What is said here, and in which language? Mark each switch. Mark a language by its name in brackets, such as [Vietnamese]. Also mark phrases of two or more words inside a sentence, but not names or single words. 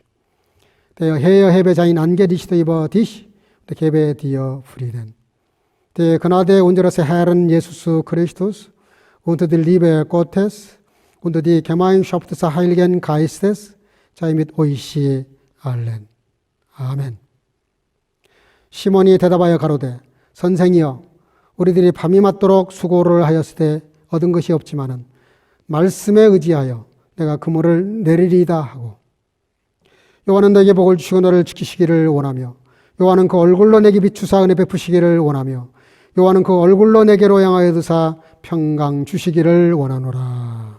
[German] Der Herr hebe sein Angesicht über dich und gebe dir Frieden. Die Gnade unseres Herrn Jesus Christus und die Liebe Gottes und die Gemeinschaft des Heiligen Geistes sei mit euch allen. [Korean] 아멘. 시몬이 대답하여 가로되 선생이여 우리들이 밤이 맞도록 수고를 하였을 때 얻은 것이 없지만은 말씀에 의지하여 내가 그물을 내리리이다 하고 여호와는 너에게 복을 주시고 너를 지키시기를 원하며 여호와는 그 얼굴로 내게 비추사 은혜 베푸시기를 원하며 여호와는 그 얼굴로 내게로 향하여 드사 평강 주시기를 원하노라.